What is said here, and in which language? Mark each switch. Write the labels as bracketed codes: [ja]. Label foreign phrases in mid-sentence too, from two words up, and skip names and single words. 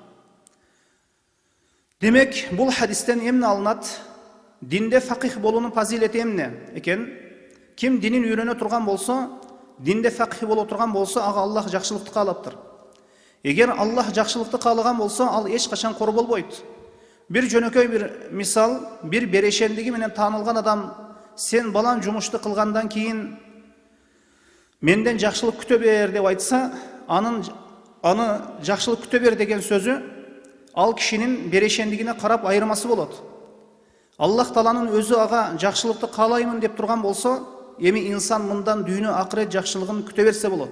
[ky] Демек, бул хадистен эмне алынат? Динде фақих болуунун фазилети эмне экен? Ким динин үйрөнө турган болсо, динде фақих боло турган болсо, ага Аллах жакшылыкты каалаптыр. Эгер Аллах жакшылыкты каалаган болсо, ал эч качан кор болбойт. Bir жөнөкөй бир мисал, бир берешендиги менен таанылган адам, сен балан жумушту кылгандан кийин менден жакшылык күтө бер деп айтса, аны жакшылык күтө бер деген сөзү ал кишинин берешендигине карап айырмасы болот. Аллах Тааланын өзү ага жакшылыкты каалаймын деп турган болсо, эми инсан мындан дүйнө акырет жакшылыгын күтө берсе болот.